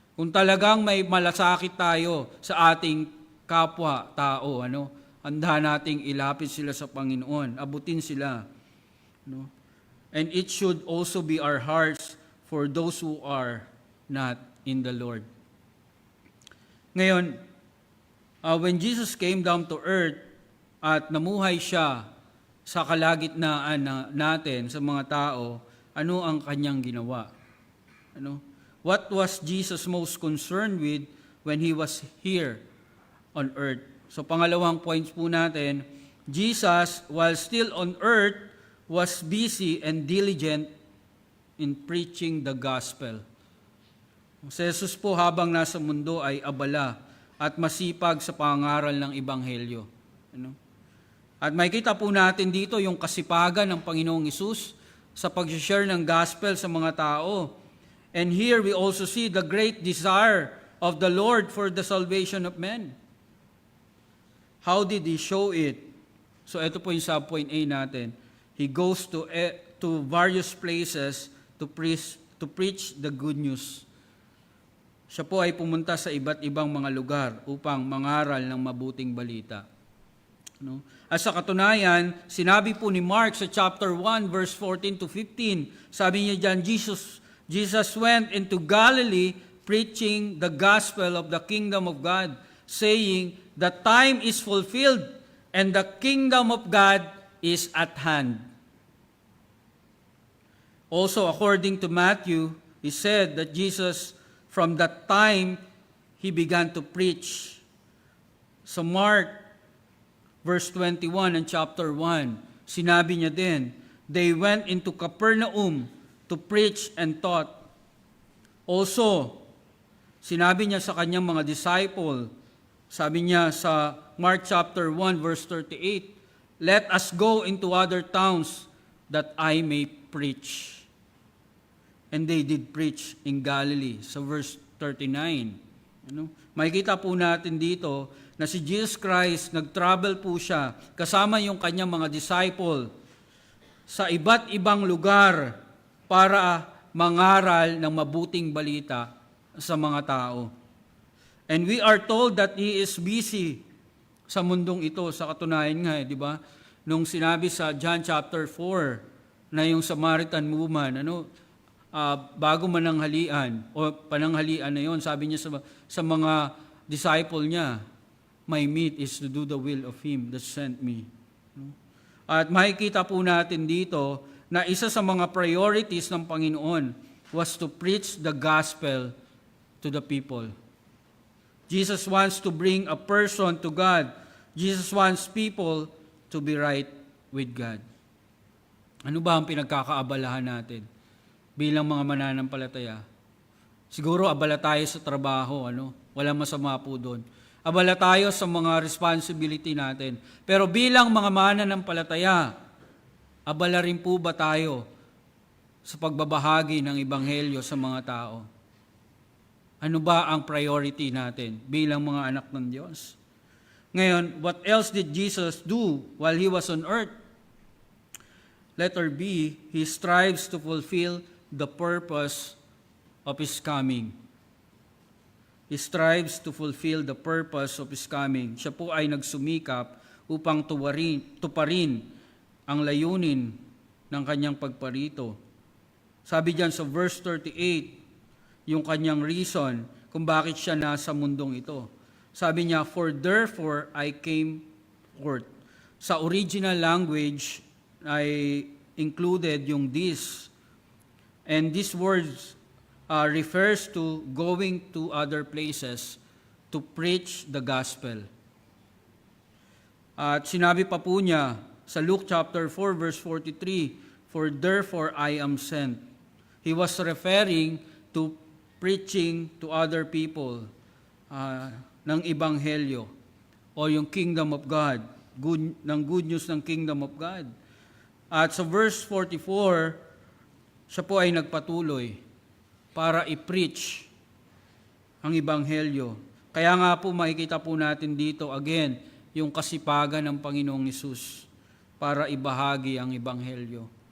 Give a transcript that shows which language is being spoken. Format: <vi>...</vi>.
<tl>Kung talagang may malasakit tayo sa ating kapwa-tao, handa nating ilapit sila sa Panginoon, abutin sila.</tl> <en>And it should also be our hearts for those who are not in the Lord.</en> <tl>Ngayon,</tl> <en>when Jesus came down to earth</en> <tl>at namuhay siya sa kalagitnaan natin, sa mga tao, ano ang kanyang ginawa?</tl> <en>What was Jesus most concerned with when He was here on earth?</en> <tl>So pangalawang points po natin,</tl> <en>Jesus, while still on earth, was busy and diligent in preaching the gospel.</en> <tl>Si Jesus po habang nasa mundo ay abala at masipag sa pangaral ng Ebanghelyo. At makikita po natin dito yung kasipagan ng Panginoong Hesus sa pag-share ng gospel sa mga tao.</tl> <en>And here we also see the great desire of the Lord for the salvation of men. How did He show it?</en> <tl>So ito po yung subpoint A natin.</tl> <en>He goes to various places to preach the good news.</en> <tl>Siya po ay pumunta sa iba't ibang mga lugar upang mangaral ng mabuting balita. At sa katunayan, sinabi po ni Mark sa chapter 1 verse 14 to 15, sabi niya diyan,</tl> <en>Jesus went into Galilee preaching the gospel of the kingdom of God, saying, the time is fulfilled and the kingdom of God is at hand. Also, according to Matthew, he said that Jesus, from that time, He began to preach. Sa Mark, verse 21 and chapter 1,</en> <tl>sinabi niya din,</tl> <en>they went into Capernaum to preach and taught.</en> <tl>Also, sinabi niya sa kanyang mga disciple, sabi niya sa Mark chapter 1 verse 38,</tl> <en>let us go into other towns that I may preach. And they did preach in Galilee.</en> <tl>Sa verse 39. Makikita po natin dito na si Jesus Christ, nag-travel po siya kasama yung kanyang mga disciple sa iba't ibang lugar para mangaral ng mabuting balita sa mga tao.</tl> <en>And we are told that He is busy</en> <tl>sa mundong ito. Sa katunayan nga, di ba? Nung sinabi sa John chapter 4 na yung Samaritan woman, bago mananghalian o pananghalian na yon, sabi niya sa mga disciple niya,</tl> <en>my meat is to do the will of Him that sent me.</en> <tl>No? At makikita po natin dito na isa sa mga priorities ng Panginoon</tl> <en>was to preach the gospel to the people. Jesus wants to bring a person to God. Jesus wants people to be right with God.</en> <tl>Ano ba ang pinagkakaabalahan natin bilang mga mananampalataya? Siguro abala tayo sa trabaho, Walang masama po doon. Abala tayo sa mga responsibility natin. Pero bilang mga mananampalataya, abala rin po ba tayo sa pagbabahagi ng ebanghelyo sa mga tao? Ano ba ang priority natin bilang mga anak ng Diyos?</tl> <en>Ngayon, what else did Jesus do while He was on earth? Letter B, He strives to fulfill the purpose of His coming. He strives to fulfill the purpose of His coming.</en> <tl>Siya po ay nagsumikap upang tuparin ang layunin ng kanyang pagparito. Sabi diyan sa verse 38, yung kanyang reason kung bakit siya nasa mundong ito. Sabi niya,</tl> <en>"For therefore I came forth."</en> <tl>Sa original language ay included yung this.</tl> <en>And these words refers to going to other places to preach the gospel.</en> <tl>At sinabi pa po niya sa Luke chapter 4 verse 43,</tl> <en>"For therefore I am sent." He was referring to preaching to other people</en> <tl>ng ebanghelyo o yung</tl> <en>kingdom of God, good news ng kingdom of God.</en> <tl>At sa verse 44, siya po ay nagpatuloy para i-preach ang ebanghelyo. Kaya nga po makikita po natin dito again yung kasipagan ng Panginoong Hesus para ibahagi ang ebanghelyo.</tl>